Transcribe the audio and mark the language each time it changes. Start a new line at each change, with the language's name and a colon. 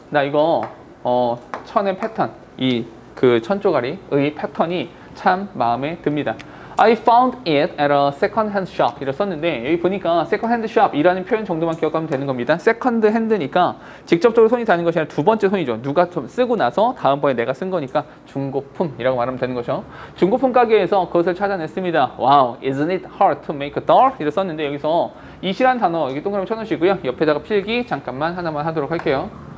Korean: 나 이거 천의 패턴, 그 천조가리의 패턴이 참 마음에 듭니다.
English: I found it at a second-hand shop.
Korean: 이라 썼는데 여기 보니까 second-hand shop이라는 표현 정도만 기억하면 되는 겁니다. second-hand니까 직접적으로 손이 닿는 것이 아니라 두 번째 손이죠. 누가 좀 쓰고 나서 다음번에 내가 쓴 거니까 중고품이라고 말하면 되는 거죠. 중고품 가게에서 그것을 찾아냈습니다.
English: Wow, isn't it hard to make a doll?
Korean: 이라 썼는데 여기서 이시란 단어 여기 동그라미 쳐놓으시고요. 옆에다가 필기 잠깐만 하나만 하도록 할게요.